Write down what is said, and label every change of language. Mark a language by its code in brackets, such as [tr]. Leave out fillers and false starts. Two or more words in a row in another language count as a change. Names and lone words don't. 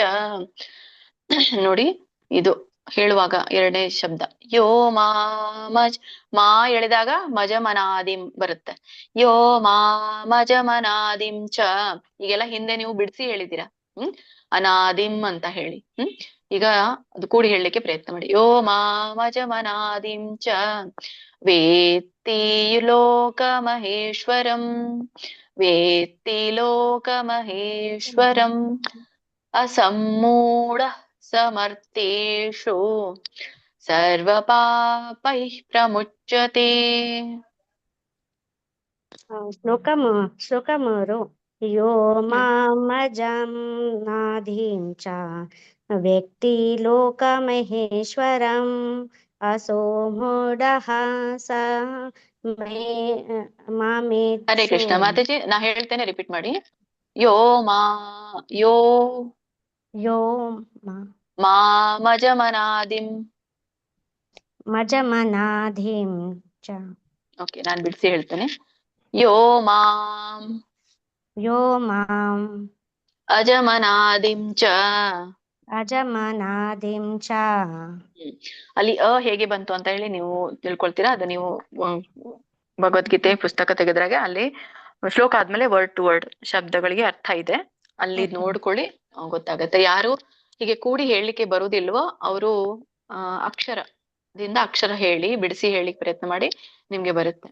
[kn] ನೋಡಿ, ಇದು ಹೇಳುವಾಗ 2ನೇ ಶಬ್ದ [sa] ಯೋ ಮಾ [kn] ಎಳೆದಾಗ ಮಜಮನಾದಿಂ ಬರುತ್ತೆ. [sa] ಯೋ ಮಾಮಜಮನಾದಿಂ ಚ. [kn] ಈಗೆಲ್ಲ ಹಿಂದೆ ನೀವು ಬಿಡಿಸಿ ಹೇಳಿದ್ದೀರಾ, ಅನಾದಿಂ ಅಂತ ಹೇಳಿ. ಈಗ ಅದು ಕೂಡಿ ಹೇಳಲಿಕ್ಕೆ ಪ್ರಯತ್ನ ಮಾಡಿ. [sa] ಯೋ ಮಾಮಜಮನಾದಿಂ ಚ ವೇತ್ತಿ ಲೋಕಮಹೇಶ್ವರಂ ಅಸಮ್ಮೂಢ ಸಮರ್ಥೇಷು ಸರ್ವಪಾಪೈಃ ಪ್ರಮುಚ್ಯತೆ. [kn] ಶ್ಲೋಕ 3. [sa] ಯೋ ಮಾಮಜಂ ನಾಧಿಂ ಚ ವ್ಯಕ್ತಿ ಲೋಕಮಹೇಶ್ವರಂ ಅಸೋಮೂಢಃ ಸ ಮಾಮೇತ್ಸು. ಹರೇ ಕೃಷ್ಣ [kn] ಮಾತಾಜಿ, ನಾ ಹೇಳ್ತೇನೆ, ರಿಪೀಟ್ ಮಾಡಿ. [sa] ಯೋ ಮಾಮಜಮನಾದಿಂ ಚ. [kn] ಓಕೆ, ನಾನ್ ಬಿಡಿಸಿ ಹೇಳ್ತೇನೆ. [sa] ಯೋ ಮಾಂ ಅಜಮನಾದಿಂ ಚ. [kn] ಅಲ್ಲಿ ಹೇಗೆ ಬಂತು ಅಂತ ಹೇಳಿ ನೀವು ತಿಳ್ಕೊಳ್ತೀರಾ. ಅದು ನೀವು ಭಗವದ್ಗೀತೆ ಪುಸ್ತಕ ತೆಗೆದ್ರಾಗ ಅಲ್ಲಿ ಶ್ಲೋಕ ಆದ್ಮೇಲೆ [en] word to word [kn] ಶಬ್ದಗಳಿಗೆ ಅರ್ಥ ಇದೆ, ಅಲ್ಲಿ ನೋಡ್ಕೊಳ್ಳಿ, ಗೊತ್ತಾಗತ್ತೆ. ಯಾರು ಹೀಗೆ ಕೂಡಿ ಹೇಳಲಿಕ್ಕೆ ಬರುದಿಲ್ವೋ ಅವರು ಅಕ್ಷರದಿಂದ ಅಕ್ಷರ ಹೇಳಿ ಬಿಡಿಸಿ ಹೇಳಿಕ್ ಪ್ರಯತ್ನ ಮಾಡಿ, ನಿಮ್ಗೆ ಬರುತ್ತೆ.